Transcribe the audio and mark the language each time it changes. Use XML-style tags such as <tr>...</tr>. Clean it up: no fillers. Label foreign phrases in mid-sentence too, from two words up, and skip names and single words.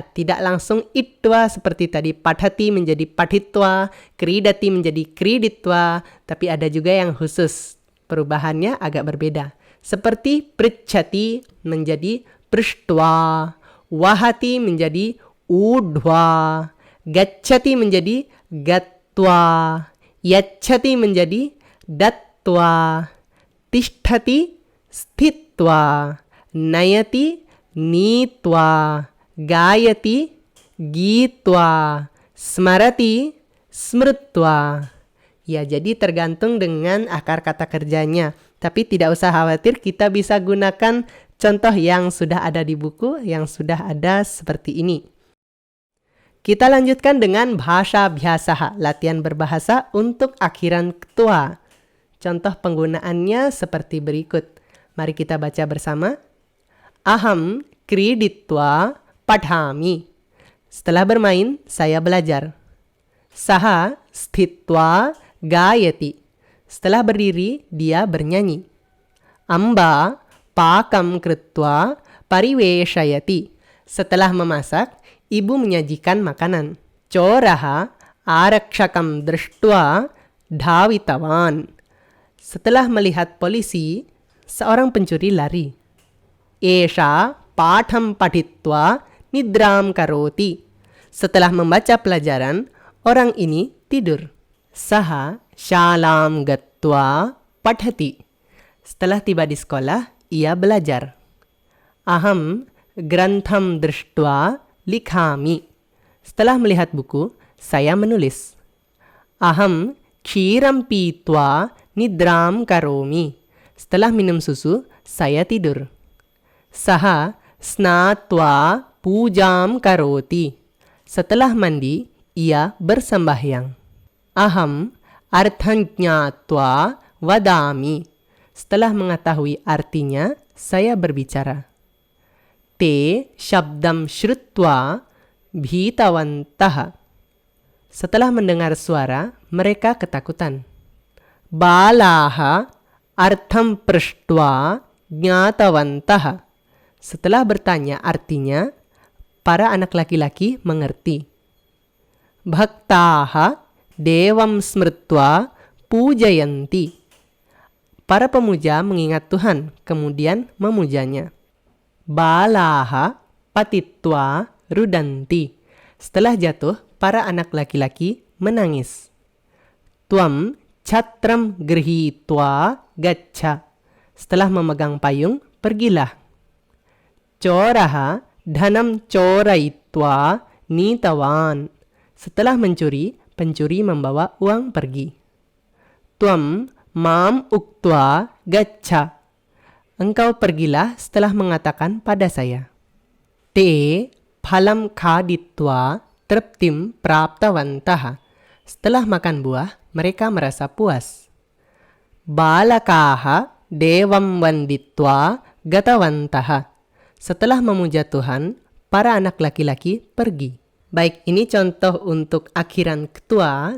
<id>Tidak langsung itwa seperti tadi. Padhati menjadi padhitva, kridati menjadi kriditva. Tapi ada juga yang khusus. Perubahannya agak berbeda. Seperti pritchati menjadi prishtva. Wahati menjadi udhva. Gacchati menjadi gatva. Yacchati menjadi dattva.</id> <sa>तिष्ठति स्थित्वा. नयति नीत्वा, गायति गीत्वा, स्मरति स्मृत्वा.</sa> <id>Ya, jadi tergantung dengan akar kata kerjanya. Tapi tidak usah khawatir, kita bisa gunakan contoh yang sudah ada di buku, yang sudah ada seperti ini. Kita lanjutkan dengan bahasa biasa, latihan berbahasa untuk akhiran ketua. Contoh penggunaannya seperti berikut. Mari kita baca bersama.</id> <sa>अहं क्रीडित्वा पठामि.</sa> <id>Setelah bermain, saya belajar.</id> <sa>सः स्थित्वा गायति.</sa> <id>Setelah berdiri, dia bernyanyi.</id> <sa>अम्बा पाकं कृत्वा परिवेषयति.</sa> <id>Setelah memasak, ibu menyajikan makanan.</id> <sa>चोरः आरक्षकं दृष्ट्वा धावितवान्.</sa> <id>Setelah melihat polisi, seorang pencuri lari.</id> <sa>एषः पाठं पठित्वा निद्रां करोति.</sa> <id>Setelah membaca pelajaran, orang ini tidur.</id> <sa>सः शालां गत्वा पठति.</sa> <id>Setelah tiba di sekolah, ia belajar.</id> <sa>अहं ग्रन्थं दृष्ट्वा लिखामि.</sa> <id>Setelah melihat buku, saya menulis.</id> <sa>अहं क्षीरं पीत्वा निद्रां करोमि.</sa> <id>Setelah minum susu, saya tidur.</id> <sa>सः स्नात्वा पूजां करोति.</sa> <id>Setelah mandi, ia bersembahyang.</id> <sa>अहं अर्थं ज्ञात्वा वदामि.</sa> <id>Setelah mengetahui artinya, saya berbicara.</id> <sa>ते शब्दं श्रुत्वा भीतवन्तः.</sa> <id>Setelah mendengar suara, mereka ketakutan.</id> <sa>बालाः अर्थं पृष्ट्वा ज्ञातवन्तः.</sa> <id>Setelah bertanya artinya, para anak laki-laki mengerti.</id> <sa>भक्ताः देवं स्मृत्वा पूजयन्ति.</sa> <id>Para pemuja mengingat Tuhan, kemudian memujanya.</id> <sa>बालाः पतित्वा रुदन्ति.</sa> <id>Setelah jatuh, para anak laki-laki menangis.</id> <sa>त्वं छत्रं गृहीत्वा गच्छ.</sa> <id>Setelah memegang payung, pergilah.</id> <sa>चोरः धनं चोरयित्वा नीतवान्.</sa> <id>Setelah mencuri, pencuri membawa uang pergi.</id> <sa>त्वं मां उक्त्वा गच्छ.</sa> <id>Engkau pergilah setelah mengatakan pada saya.</id> <sa>ते फलं खादित्वा तृप्तिं प्राप्तवन्तः.</sa> <id>Setelah makan buah, mereka merasa puas.</id> <sa>बालकाः देवं वन्दित्वा गतवन्तः.</sa> <id>Setelah memuja Tuhan, para anak laki-laki pergi. Baik, ini contoh untuk akhiran ketua.</id>